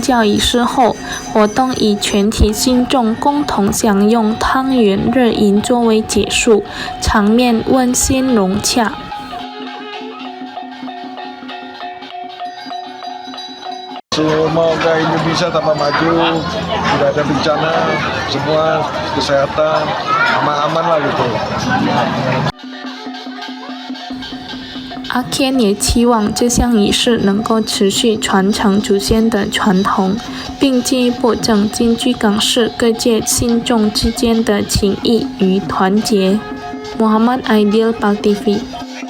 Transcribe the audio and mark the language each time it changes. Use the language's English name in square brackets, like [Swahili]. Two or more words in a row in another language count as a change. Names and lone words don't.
[Chinese] 教仪式后，活动以全体信众共同享用汤圆热饮作为结束，场面温馨融洽。 [Indonesian] Semoga Indonesia tambah maju, tidak ada bencana, semua kesehatan aman-aman lah gitu。 [Chinese] 阿谦也期望这项仪式能够持续传承祖先的传统，并进一步增进居港市各界信众之间的情谊与团结。Muhammad Aidil, PAL TV。